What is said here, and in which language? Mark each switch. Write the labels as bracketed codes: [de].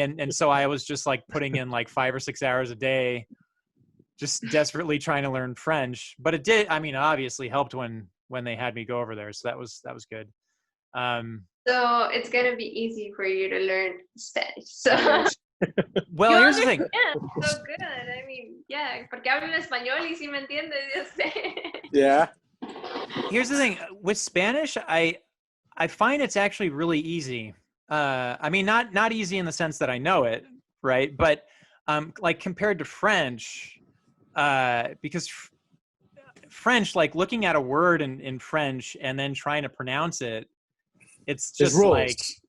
[en] And so I was just like putting in like 5 or 6 hours a day, just desperately trying to learn French. But it did, I mean, obviously helped when they had me go over there. So that was good. So it's going to be easy for you to learn Spanish. So. Well, here's the thing. Yeah, so good. I mean, yeah, [es] porque hablo español y si me entiendes, yo sé. [en] Yeah. Here's the thing with Spanish, I find it's actually really easy. I mean, not easy in the sense that I know it, right? But like compared to French, because French, like looking at a word in French and then trying to pronounce it, it's just like.